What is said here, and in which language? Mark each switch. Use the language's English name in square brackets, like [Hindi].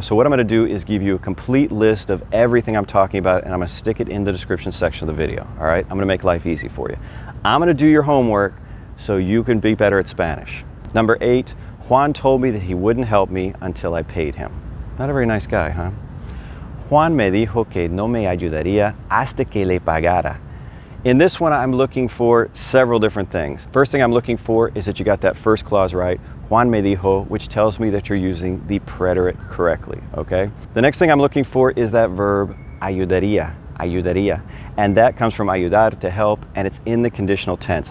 [English] So what I'm going to do is give you a complete list of everything I'm talking about, and I'm going to stick it in the description section of the video. All right? I'm going to make life easy for you. I'm going to do your homework so you can be better at Spanish. Number 8, Juan told me that he wouldn't help me until I paid him. Not a very nice guy, huh? [Spanish] Juan me dijo que no me ayudaría hasta que le pagara. [English] In this one, I'm looking for several different things. First thing I'm looking for is that you got that first clause right, [Spanish] Juan me dijo, [English] which tells me that you're using the preterite correctly, okay? The next thing I'm looking for is that verb ayudaría, ayudaría. And that comes from ayudar, to help, and it's in the conditional tense.